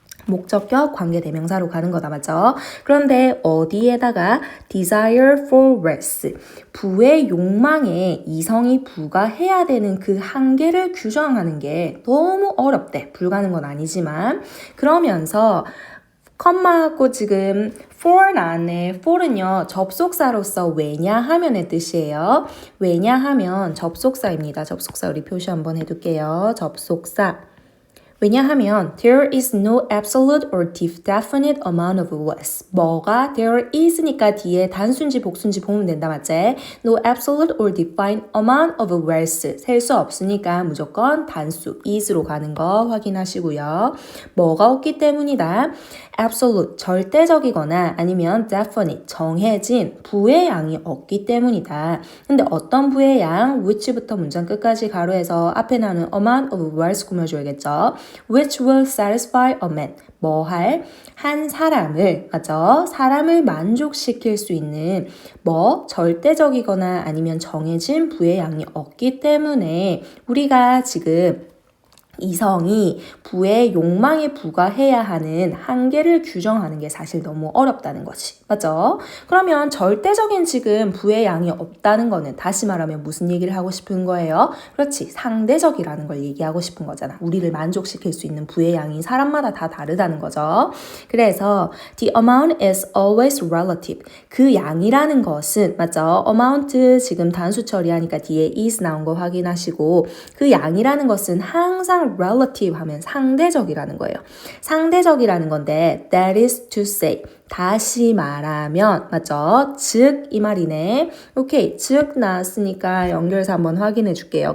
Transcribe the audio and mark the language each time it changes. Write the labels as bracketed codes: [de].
[ko] 목적격 관계대명사로 가는 거다, 맞죠? 그런데 어디에다가 [en] desire for rest, [ko] 부의 욕망에 이성이 부과해야 되는 그 한계를 규정하는 게 너무 어렵대. 불가는 건 아니지만 그러면서 컴마하고 지금 for 나왔네. for는요, 접속사로서 왜냐하면의 뜻이에요. 왜냐하면 접속사입니다. 접속사 우리 표시 한번 해둘게요. 접속사. 왜냐하면 [en] there is no absolute or definite amount of rest. [ko] 뭐가 [en] there is [ko] 니까 뒤에 단수인지 복수인지 보면 된다, 맞지? [en] No absolute or defined amount of rest. [ko] 셀 수 없으니까 무조건 단수 is로 가는 거 확인하시고요. 뭐가 없기 때문이다. absolute, 절대적이거나 아니면 definite, 정해진 부의 양이 없기 때문이다. 근데 어떤 부의 양? which부터 문장 끝까지 가로해서 앞에 나오는 [en] amount of rest [ko] 꾸며줘야겠죠. [en] which will satisfy a man. [ko] 뭐 할? 한 사람을, 맞죠? 사람을 만족시킬 수 있는 뭐 절대적이거나 아니면 정해진 부의 양이 없기 때문에 우리가 지금 이성이 부의 욕망에 부과해야 하는 한계를 규정하는 게 사실 너무 어렵다는 거지. 맞죠? 그러면 절대적인 지금 부의 양이 없다는 거는 다시 말하면 무슨 얘기를 하고 싶은 거예요? 그렇지. 상대적이라는 걸 얘기하고 싶은 거잖아. 우리를 만족시킬 수 있는 부의 양이 사람마다 다 다르다는 거죠. 그래서 [en] the amount is always relative. [ko] 그 양이라는 것은, 맞죠? amount 지금 단수 처리하니까 뒤에 is 나온 거 확인하시고 그 양이라는 것은 항상 relative 하면 상대적이라는 거예요. 상대적이라는 건데 [en] that is to say [ko] 다시 말하면 맞죠? 즉 이 말이네. 오케이. 즉 나왔으니까 연결해서 한번 확인해 줄게요.